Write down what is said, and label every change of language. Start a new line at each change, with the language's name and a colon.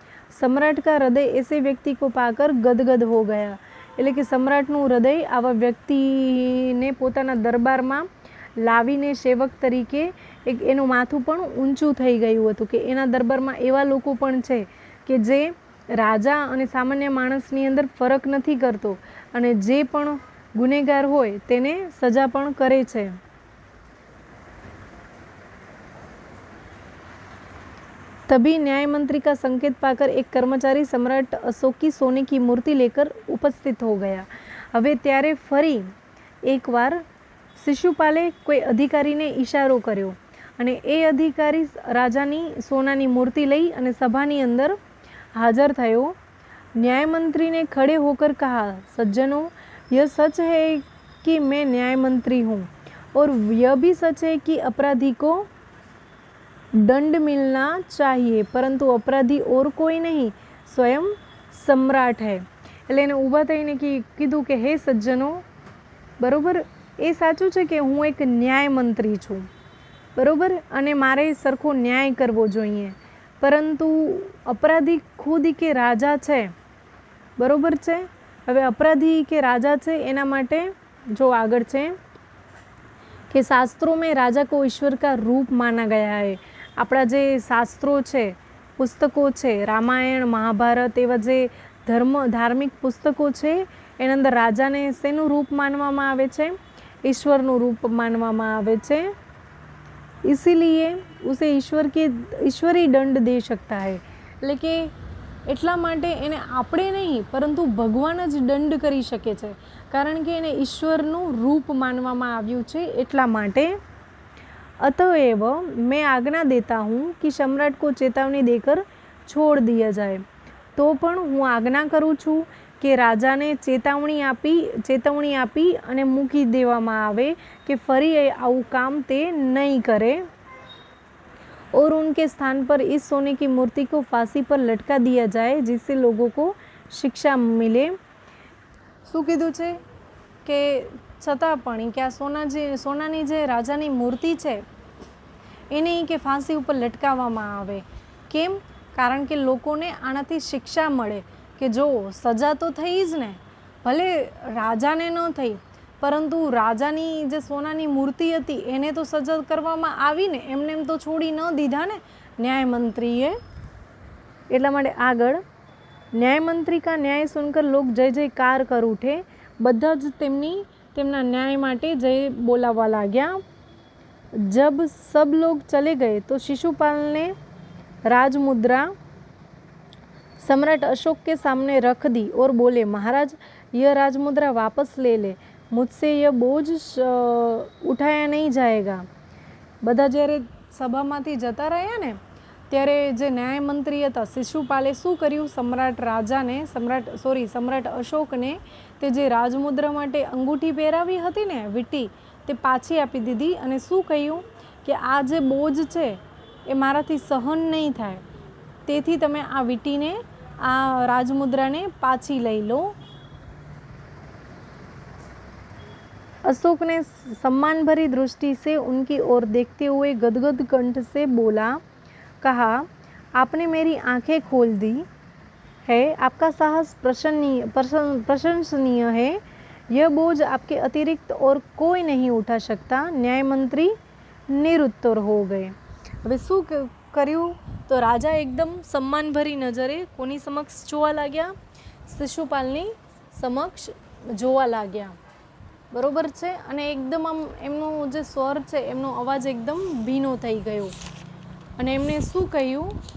Hindi: सम्राट का हृदय ऐसे व्यक्ति को पाकर गदगद हो गया.
Gujarati: એટલે કે સમ્રાટનું હૃદય આવા વ્યક્તિને પોતાના દરબારમાં લાવીને સેવક તરીકે એનું માથું પણ ઊંચું થઈ ગયું હતું, કે એના દરબારમાં એવા લોકો પણ છે કે જે રાજા અને સામાન્ય માણસની અંદર ફરક નથી કરતો અને જે પણ ગુનેગાર હોય તેને સજા પણ કરે છે.
Hindi: तभी न्याय मंत्री का संकेत पाकर एक कर्मचारी सम्राट अशोक की सोने की मूर्ति लेकर उपस्थित हो गया।
Gujarati: હવે ત્યારે ફરી એકવાર શિશુપાલે કોઈ અધિકારીને ઈશારો કર્યો અને એ અધિકારી રાજાની સોનાની મૂર્તિ લઈ અને સભાની અંદર हाजिर થયો।
Hindi: न्याय मंत्री ने खड़े होकर कहा, सज्जनों, यह सच है कि मैं न्याय मंत्री हूँ और यह भी सच है कि अपराधी को दंड मिलना चाहिए, परंतु अपराधी और कोई नहीं, स्वयं सम्राट है।
Gujarati: એટલે એને ઊભા થઈને કીધું કે હે સજ્જનો, બરાબર, એ સાચું છે કે હું એક ન્યાય મંત્રી છું, બરાબર, અને મારે સરખો ન્યાય કરવો જોઈએ, પરંતુ અપરાધી ખુદ કે રાજા છે, બરાબર છે। હવે અપરાધી કે રાજા છે એના માટે જો આગળ છે કે શાસ્त्रों
Hindi: में राजा को ईश्वर का रूप माना गया है।
Gujarati: આપણા જે શાસ્ત્રો છે, પુસ્તકો છે, રામાયણ, મહાભારત, એવા જે ધાર્મિક પુસ્તકો છે એના અંદર રાજાને શેનું રૂપ માનવામાં આવે છે? ઈશ્વરનું રૂપ માનવામાં આવે છે।
Hindi: इसीलिए उसे ईश्वरी दंड दे सकता है।
Gujarati: એટલે કે એટલા માટે એને આપણે નહીં પરંતુ ભગવાન જ દંડ કરી શકે છે, કારણ કે એને ઈશ્વરનું રૂપ માનવામાં આવ્યું છે એટલા માટે।
Hindi: अतएव मैं आज्ञा देता हूँ कि सम्राट को चेतावनी देकर छोड़ दिया जाए।
Gujarati: तो पण હું આજ્ઞા કરું છું કે રાજાને ચેતવણી આપી અને મૂકી દેવામાં આવે કે ફરી આવું કામ તે નહીં કરે।
Hindi: और उनके स्थान पर इस सोने की मूर्ति को फांसी पर लटका दिया जाए, जिससे लोगों को शिक्षा मिले।
Gujarati: શું કીધું છે કે છતાં પણ કે આ સોનાની જે રાજાની મૂર્તિ છે એને કે ફાંસી ઉપર લટકાવવામાં આવે। કેમ? કારણ કે લોકોને આનાથી શિક્ષા મળે કે જો સજા તો થઈ જ ને, ભલે રાજાને ન થઈ, પરંતુ રાજાની જે સોનાની મૂર્તિ હતી એને તો સજા કરવામાં આવી ને, એમને એમ તો છોડી ન દીધા ને ન્યાયમંત્રીએ। એટલા માટે આગળ
Hindi: न्यायमंत्री का न्याय सुनकर लोग जय जयकार कर उठे।
Gujarati: બધા જ તેમના न्याय માટે जय बोलावा लाग्या।
Hindi: जब सब लोग चले गए तो शिशुपाल ने राजमुद्रा सम्राट अशोक के सामने रख दी और बोले, महाराज, यह राजमुद्रा वापस ले ले, मुझसे यह बोझ उठाया नहीं जाएगा।
Gujarati: બધા જ્યારે સભામાંથી જતા રહ્યા ને ત્યારે જે ન્યાયમંત્રી હતા શિશુપાલે શું કર્યું? સમ્રાટ અશોકને તે જે રાજમુદ્રા માટે અંગૂઠી પહેરાવી હતી ને, વીંટી, તે પાછી આપી દીધી અને શું કહ્યું કે આ જે બોજ છે એ મારાથી સહન નહીં થાય, તેથી તમે આ વીંટીને, આ રાજમુદ્રાને પાછી લઈ લો।
Hindi: अशोक ने सम्मान भरी दृष्टि से उनकी ओर देखते हुए गदगद कंठ से बोला, कहा, आपने मेरी आंखें खोल दी है, आपका साहस प्रशंसनीय है, यह बोझ आपके अतिरिक्त और कोई नहीं उठा सकता। न्याय मंत्री निरुत्तर हो गए।
Gujarati: હવે શું કર્યું? તો રાજા એકદમ સન્માનભરી નજરે કોની સમક્ષ જોવા લાગ્યા? શિશુપાલની સમક્ષ જોવા લાગ્યા, બરોબર છે। અને એકદમ આમ એમનો જે સ્વર છે, એમનો અવાજ એકદમ ભીનો થઈ ગયો અને એમણે શું કહ્યું?